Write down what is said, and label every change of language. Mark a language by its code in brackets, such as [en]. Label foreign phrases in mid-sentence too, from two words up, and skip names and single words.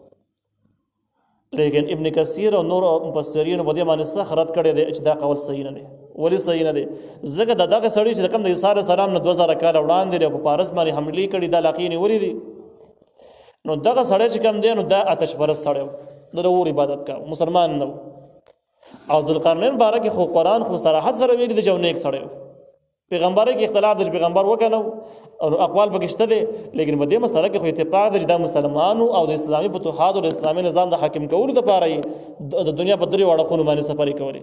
[ps] لیکن ابن کثیر او نور مفسرینو په دې باندې سخت رد کړی دی چې دا قول صحیح نه دی. ولې صحیح نه دی؟ ځکه دغه سړی چې کوم د عیسی علیه السلام نه 2000 کاله وړاندې دی په پارس باندې حملې کړي، د علاقې نیولې دي. نو دغه سړی چې کوم دی نو دا آتش پرست سړی و، د اور عبادت کا مسلمان نه و. او ذوالقرنین باره کې خو قرآن خو صراحت سره ویلي دی چې نیک سړی و. پیغمبرۍ کې اختلاف دی چې پیغمبر وکنه او اقوال پکې شته دي، لیکن په دې مسله کې خو اتفاق دی چې دا مسلمانو او د اسلامي فتوحاتو او د اسلامي نظام د حاکم کولو دپاره یې د دنیا په 3 اړخونو باندې سفرې کولې.